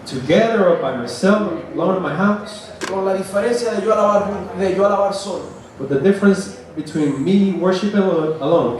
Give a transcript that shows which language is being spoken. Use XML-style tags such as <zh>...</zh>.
<en>together or by myself, alone in my house.</en> <es>con la diferencia de yo alabar solo.</es> <en>But the difference between me worshiping alone</en>